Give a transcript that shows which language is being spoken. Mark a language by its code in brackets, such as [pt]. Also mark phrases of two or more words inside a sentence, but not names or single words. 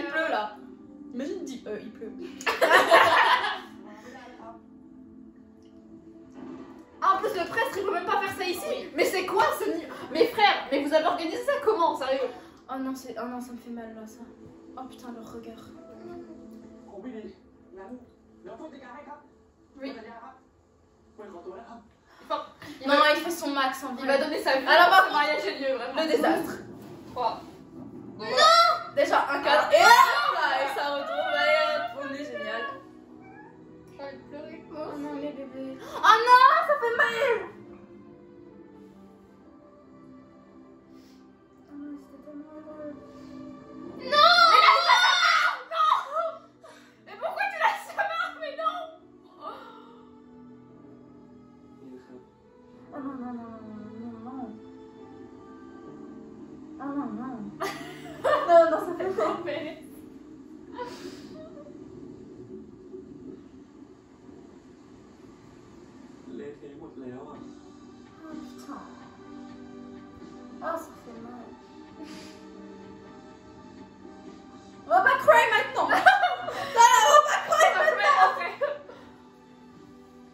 [fr] Il pleut là. Imagine dit il pleut. Ah, en plus, le prêtre, il peut même pas faire ça ici. Mais c'est quoi ce niveau? Mes frères, mais vous avez organisé ça comment, sérieux? Oh non ça me fait mal là ça. Oh putain leur regard. [th] ผมไม่ดีงั้นเดี๋ยวผู้จัดการให้ครับ [fr] Oui. [th] สัญญาครับไปขอตัวนะครับ [fr] Non il fait son max en Il vrai. va donner sa vie. Alors, par pour que le mariage ait lieu, vraiment. Le désastre. 3. Déjà un cadre et hop là et ça retrouve et hop, on est génial. J'ai envie de pleurer. Oh non les bébés. Oh non ça fait mal. Oh non c'était tellement heureux. Mais pourquoi tu laisses sa main? Mais non. [th] นี่ครับ [fr] Oh non non non non non non. Oh non non. Non non ça fait mal. Mais... [th] เละเทะหมดแล้วอ่ะ [fr] Oh putain. Oh ça fait mal. On va pas cry maintenant. On va pas cry maintenant.